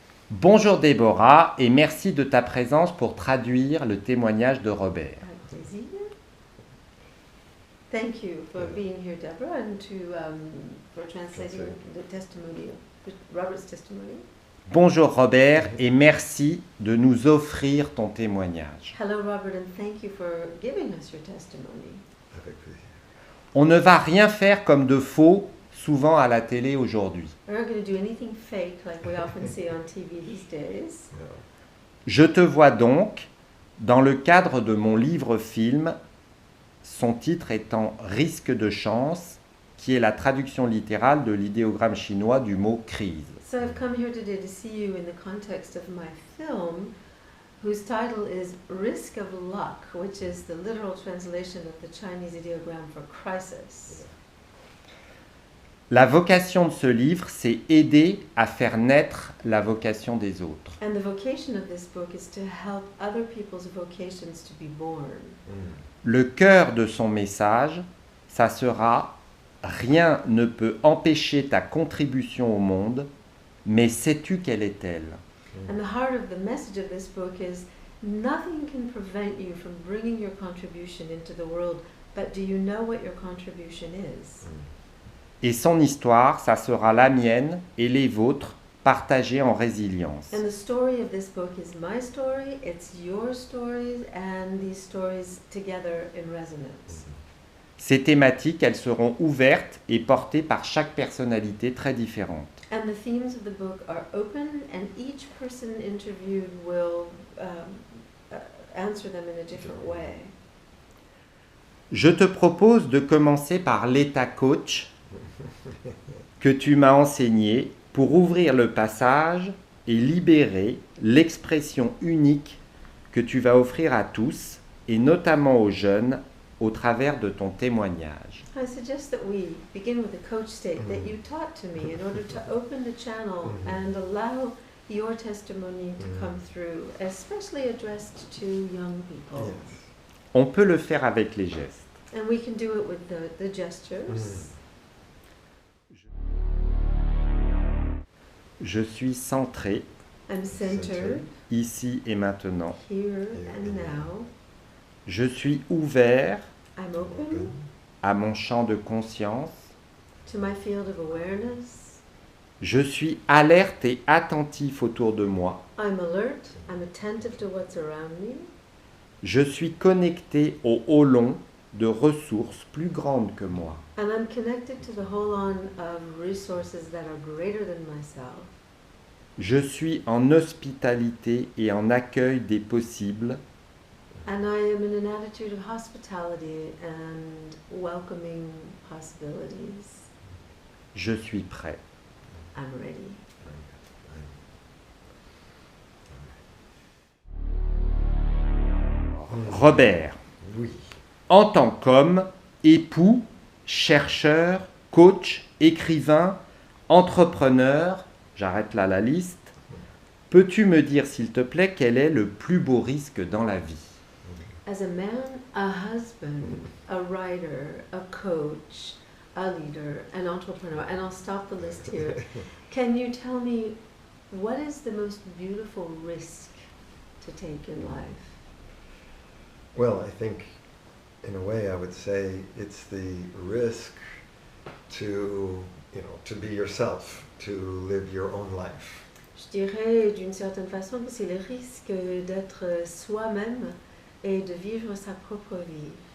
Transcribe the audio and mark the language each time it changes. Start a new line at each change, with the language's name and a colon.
French: Bonjour Déborah et merci de ta présence pour traduire le témoignage de Robert. Daisy.
English: Thank you for being here, Deborah, and for translating the testimony, Robert's testimony.
French: Bonjour Robert et merci de nous offrir ton témoignage.
English: Hello, Robert, and thank you for giving us your testimony.
French: On ne va rien faire comme de faux, souvent à la télé aujourd'hui.
English: We're not going to do anything fake like we often see on TV these days.
French: Je te vois donc, dans le cadre de mon livre-film, son titre étant Risque de chance, qui est la traduction littérale de l'idéogramme chinois du mot crise.
English: So I've come here today to see you in the context of my film, whose title is Risk of Luck, which is the literal translation of the Chinese ideogram for crisis.
French: La vocation de ce livre, c'est aider à faire naître la vocation des autres.
English: And the vocation of this book is to help other people's vocations to be born.
French: Le cœur de son message, ça sera « Rien ne peut empêcher ta contribution au monde, mais sais-tu quelle est-elle ?»
English: And the heart of the message of this book is nothing can prevent you from bringing your contribution into the world, but do you know what your contribution is?
French: Et son histoire, ça sera la mienne et les vôtres, partagées en résilience.
English: And the story of this book is my story, it's your stories, and these stories together in resonance.
French: Ces thématiques, elles seront ouvertes et portées par chaque personnalité très différente.
English: And the themes of the book are open, and each person interviewed will answer them in a different way.
French: Je te propose de commencer par l'état coach que tu m'as enseigné pour ouvrir le passage et libérer l'expression unique que tu vas offrir à tous, et notamment aux jeunes, au travers de ton témoignage.
English: I suggest that we begin with the coach state that you taught to me in order to open the channel and allow your testimony to come through, especially addressed to young people.
French: On peut le faire avec les gestes.
English: And we can do it with the gestures.
French: Je suis centré,
English: I'm centered
French: ici et maintenant.
English: here and now.
French: Je suis ouvert
English: I'm open
French: à mon champ de conscience.
English: to my field of awareness.
French: Je suis alerte et attentif autour de moi.
English: I'm alert. I'm attentive to what's around me.
French: Je suis connecté au haut long de ressources plus grandes que moi.
English: And I'm connected to the whole on of resources that are greater than myself.
French: Je suis en hospitalité et en accueil des possibles.
English: And I am in an attitude of hospitality and welcoming possibilities.
French: Je suis prêt.
English: I'm ready.
French: Robert, Oui. en tant qu'homme, époux, chercheur, coach, écrivain, entrepreneur, j'arrête là la liste, peux-tu me dire s'il te plaît quel est le plus beau risque dans la vie ?
English: As a man, a husband, a writer, a coach, a leader, an entrepreneur, and I'll stop the list here. Can you tell me what is the most beautiful risk to take in life? Well, I think, in a way, I would say it's the risk to, to be yourself, to live your own life.
French: Je dirais d'une certaine façon que c'est le risque d'être soi-même et de vivre sa propre vie.